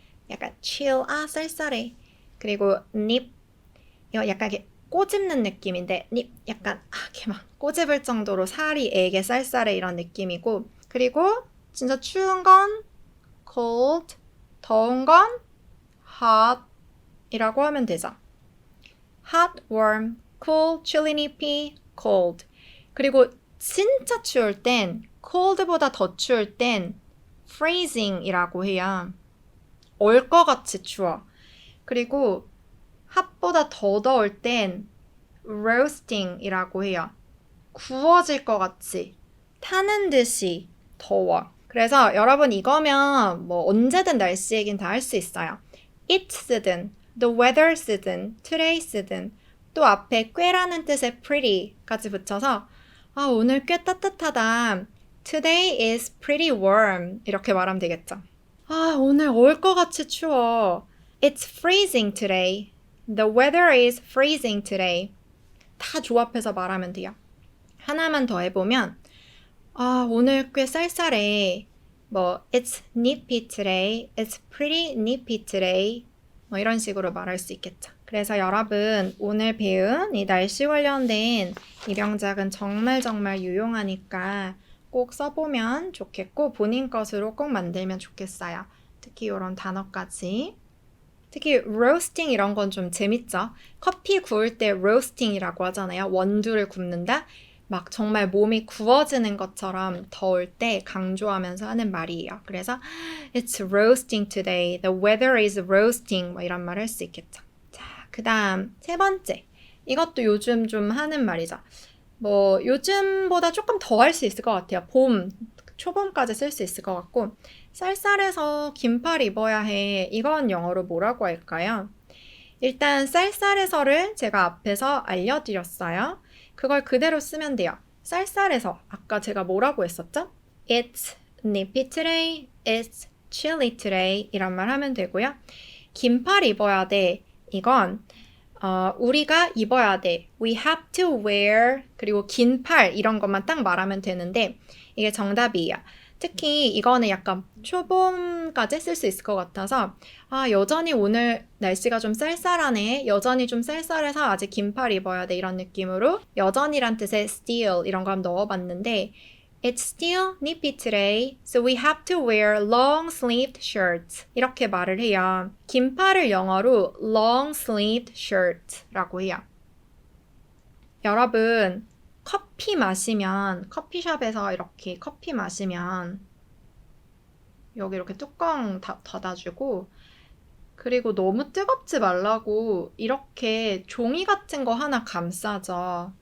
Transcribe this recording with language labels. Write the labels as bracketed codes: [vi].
[ko] 약간 chill, 쌀쌀해. 그리고 nip, 이거 약간 이렇게 꼬집는 느낌인데 nip, 약간 이렇게 막 꼬집을 정도로 살이 애게 쌀쌀해 이런 느낌이고 그리고 진짜 추운 건 cold, 더운 건 hot 이라고 하면 되죠. [en] hot, warm, cool, chilly, nippy, cold. [ko] 그리고 진짜 추울 땐 cold보다 더 추울 땐 freezing이라고 해요. 얼 것 같이 추워. 그리고 핫보다 더 더울 땐 roasting이라고 해요. 구워질 것 같이 타는 듯이 더워. 그래서 여러분 이거면 뭐 언제든 날씨 얘기는 다 할 수 있어요. It 쓰든, the weather 쓰든, today 쓰든 또 앞에 꽤라는 뜻의 pretty까지 붙여서 오늘 꽤 따뜻하다. [en] Today is pretty warm. [ko] 이렇게 말하면 되겠죠. 오늘 얼 것 같이 추워. [en] It's freezing today. The weather is freezing today. [ko] 다 조합해서 말하면 돼요. [en] 하나만 더 해보면 [ko] 오늘 꽤 쌀쌀해. [en] It's nippy today. It's pretty nippy today. [ko] 뭐 이런 식으로 말할 수 있겠죠. 그래서 여러분 오늘 배운 이 날씨 관련된 입영작은 정말 유용하니까 꼭 써보면 좋겠고 본인 것으로 꼭 만들면 좋겠어요. 특히 이런 단어까지. 특히 roasting 이런 건 좀 재밌죠? 커피 구울 때 roasting이라고 하잖아요. 원두를 굽는다? 막 정말 몸이 구워지는 것처럼 더울 때 강조하면서 하는 말이에요. [en] 그래서 It's roasting today. The weather is roasting. [ko] 뭐 이런 말 할 수 있겠죠. 자, 그 다음 세 번째. 이것도 요즘 좀 하는 말이죠. 뭐 요즘보다 조금 더 할 수 있을 것 같아요. 봄, 초봄까지 쓸 수 있을 것 같고 쌀쌀해서 긴팔 입어야 해. 이건 영어로 뭐라고 할까요? 일단 쌀쌀해서를 제가 앞에서 알려드렸어요. 그걸 그대로 쓰면 돼요. 쌀쌀해서 아까 제가 뭐라고 했었죠? [en] It's nippy today. It's chilly today. [ko] 이런 말 하면 되고요. 긴팔 입어야 돼. 이건 우리가 입어야 돼. [en] We have to wear. [ko] 그리고 긴팔 이런 것만 딱 말하면 되는데 이게 정답이에요. 특히 이거는 약간 초봄까지 쓸 수 있을 것 같아서 여전히 오늘 날씨가 좀 쌀쌀하네. 여전히 좀 쌀쌀해서 아직 긴팔 입어야 돼. 이런 느낌으로 여전이란 뜻의 still 이런 거 한번 넣어봤는데 [en] It's still nippy today, so we have to wear long-sleeved shirts. [ko] 이렇게 말을 해요. 긴팔을 영어로 long-sleeved shirt라고 해요. 여러분 커피 마시면 커피숍에서 이렇게 커피 마시면 여기 이렇게 뚜껑 닫아주고 그리고 너무 뜨겁지 말라고 이렇게 종이 같은 거 하나 감싸죠.